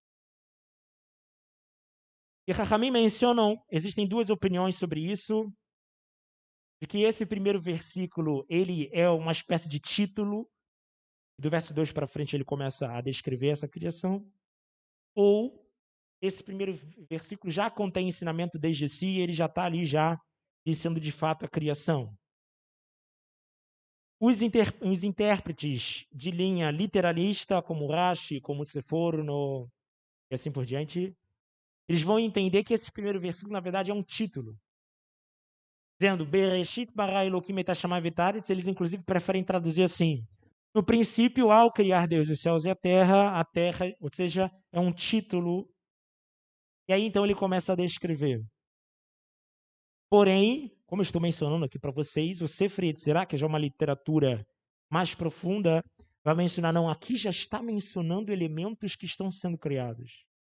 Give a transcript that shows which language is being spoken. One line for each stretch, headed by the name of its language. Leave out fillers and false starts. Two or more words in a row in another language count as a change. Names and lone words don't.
Portuguese: E Chachamim mencionam, existem duas opiniões sobre isso, de que esse primeiro versículo, ele é uma espécie de título, do verso 2 para frente ele começa a descrever essa criação, ou esse primeiro versículo já contém ensinamento desde si, ele já está ali já dizendo de fato a criação. Os intérpretes de linha literalista, como Rashi, como Seforno, e assim por diante, eles vão entender que esse primeiro versículo, na verdade, é um título. Dizendo,
Hebrew: בראשית ברא אלוהים את השמים והארץ,
Portuguese: eles inclusive preferem traduzir assim. No princípio, ao criar Deus os céus e a terra, ou seja, é um título. E aí, então, ele começa a descrever. Porém, como eu estou mencionando aqui para vocês, o Sefer Yetzirah, que já é uma literatura mais profunda, vai mencionar, não, aqui já está mencionando elementos que estão sendo criados.